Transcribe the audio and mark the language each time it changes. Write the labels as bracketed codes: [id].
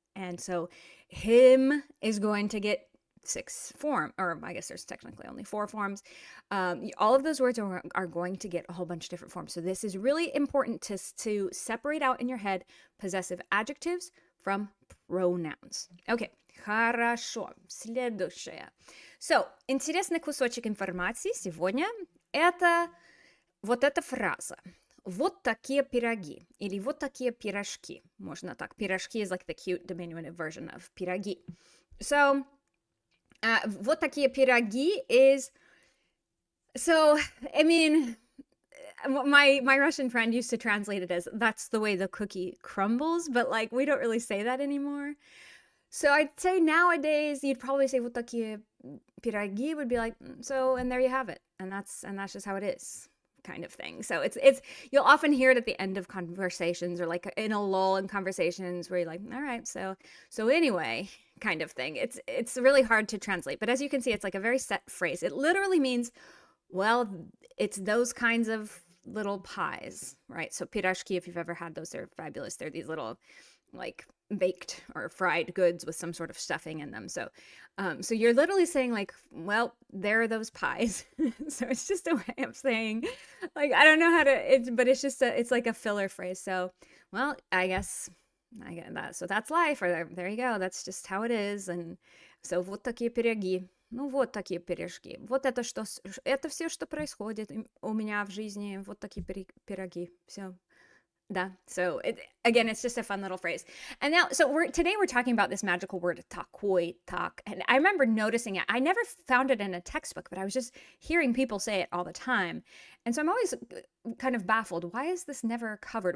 [en] And so him is going to get 6 form, or I guess there's technically only 4 forms. All of those words are going to get a whole bunch of different forms. So this is really important to separate out in your head possessive adjectives from pronouns. [ru] Okay, хорошо. Следующее. So, интересный кусочек информации сегодня это вот эта фраза. Вот такие пироги. Или вот такие пирожки. Можно так. [en] Пирожки is like the cute diminutive version of пироги. So, [ru] вот такие пироги [en] is... So, I mean, my Russian friend used to translate it as, that's the way the cookie crumbles, but like, we don't really say that anymore. So I'd say nowadays, you'd probably say, [ru] вот такие пироги [en] would be like, so, and there you have it. And that's just how it is, kind of thing. So it's you'll often hear it at the end of conversations or like in a lull in conversations where you're like, all right, so anyway, kind of thing. It's really hard to translate, but as you can see, it's like a very set phrase. It literally means, well, it's those kinds of little pies, right? So pirashki, if you've ever had those, they're fabulous. They're these little like baked or fried goods with some sort of stuffing in them. So you're literally saying like, well, there are those pies. So it's just a way of saying, like, I don't know how to, but it's just it's like a filler phrase. So, well, I guess that. So that's life, or there you go. That's just how it is. [ru] And so вот такие пироги. Ну вот такие пирожки. Вот это все, что происходит у меня в жизни. Вот такие пироги. Все. Da. [en] So again, it's just a fun little phrase. And now, so today we're talking about this magical word takoy, tak. And I remember noticing it. I never found it in a textbook, but I was just hearing people say it all the time. And so I'm always kind of baffled. Why is this never covered?